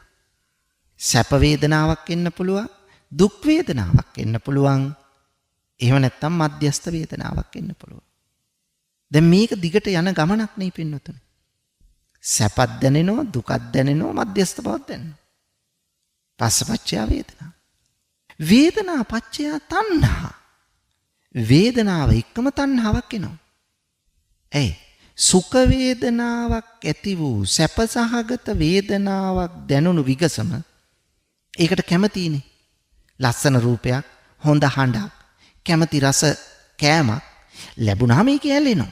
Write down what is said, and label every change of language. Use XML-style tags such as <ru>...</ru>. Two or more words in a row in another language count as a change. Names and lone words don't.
<si>සැප වේදනාවක් එන්න පුළුවන්, දුක් වේදනාවක් එන්න පුළුවන්. එහෙම නැත්නම් මධ්‍යස්ථ වේදනාවක් එන්න පුළුවන්. දැන් මේක දිගට යන ගමනක් නේ පින්නතුනේ. සැපත් දැනෙනවා, දුකත් දැනෙනවා, මධ්‍යස්ථ බවක් දැනෙනවා.</si> <pi>පස්සපච්චය වේදනා. වේදනා පච්චය තණ්හා.</pi> <si>වේදනාව එක්කම තණ්හාවක් එනවා. ඇයි? සුඛ වේදනාවක් ඇති වූ සැපසහගත වේදනාවක් දැනුණු විගසම ඒකට කැමතිනේ. ලස්සන රූපයක්, හොඳ හඬක්, කැමති රස කෑමක් ලැබුණාම ඒක ඇලෙනවා.</si>